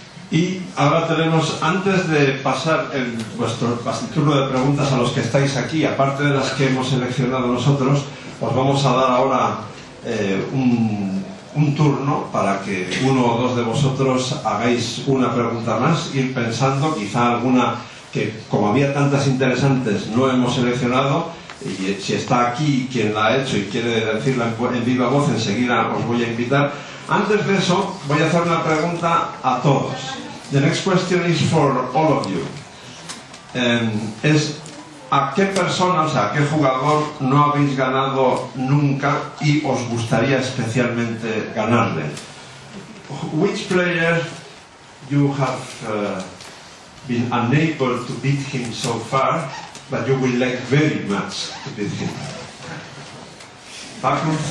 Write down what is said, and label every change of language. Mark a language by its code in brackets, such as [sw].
[es] Y ahora tenemos, antes de pasar vuestro turno de preguntas a los que estáis aquí, aparte de las que hemos seleccionado nosotros, os vamos a dar ahora un turno para que uno o dos de vosotros hagáis una pregunta más, ir pensando, quizá alguna que, como había tantas interesantes, no hemos seleccionado, y si está aquí quien la ha hecho y quiere decirla en viva voz, enseguida os voy a invitar. Antes de eso, voy a hacer una pregunta a todos. [en] The next question is for all of you. [es] Es: ¿a qué persona, o sea, a qué jugador no habéis ganado nunca y os gustaría especialmente ganarle? [en] Which player you have been unable to beat him so far, but you will like very much to beat him? Paco?